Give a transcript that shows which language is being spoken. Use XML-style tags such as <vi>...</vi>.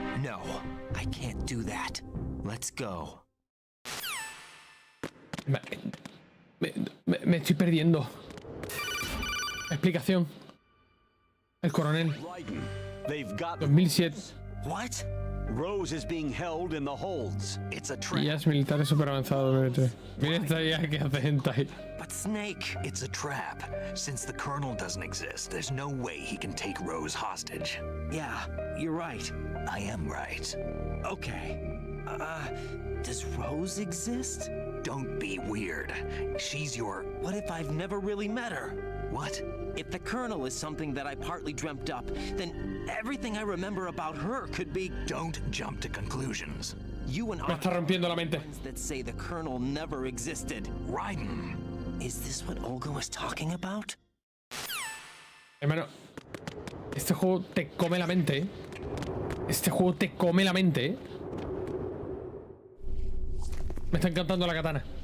<en>No, I can't do that. Let's go.</en> <es>Me estoy perdiendo. Explicación. El coronel.</es> <en>They've got 2007. What? Rose is being held in the holds. It's a trap.</en> <es>Guías militares super avanzados. Mira esta guía que hace hentai.</es> <en>But Snake, it's a trap. Since the Colonel doesn't exist, there's no way he can take Rose hostage. Yeah, you're right. I am right. Okay. Does Rose exist? Don't be weird. She's your... What if I've never really met her? What? If the Colonel is something that I partly dreamt up, then everything I remember about her could be... Don't jump to conclusions. You and</en> <es>Me está rompiendo la mente.</es> <en>that say the Colonel never existed. Raiden. Is this what Olga was talking about?</en> <es>Hermano, este juego te come la mente, ¿eh? Este juego te come la mente, ¿eh? Me está encantando la katana.</es>